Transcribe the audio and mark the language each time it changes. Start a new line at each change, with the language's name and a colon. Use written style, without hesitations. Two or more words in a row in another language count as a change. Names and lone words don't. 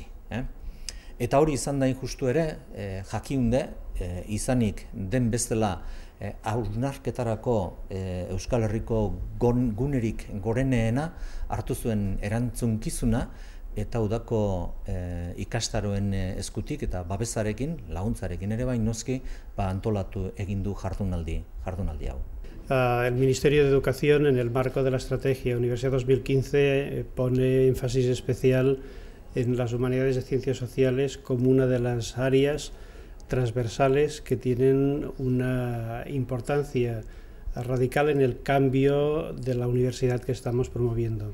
Basque: Eta hori izan da justu ere, jakiunde, izanik den bezala hausnarketarako Euskal Herriko gunerik goreneena hartu zuen erantzunkizuna eta udako ikastaroen eskutik eta babesarekin, laguntzarekin ere bain noski, antolatu egin du jardunaldi hau.
Spanish: El Ministerio de Educación, en el marco de la Estrategia Universidad 2015, pone énfasis especial en las humanidades y ciencias sociales como una de las áreas transversales que tienen una importancia radical en el cambio de la universidad que estamos promoviendo.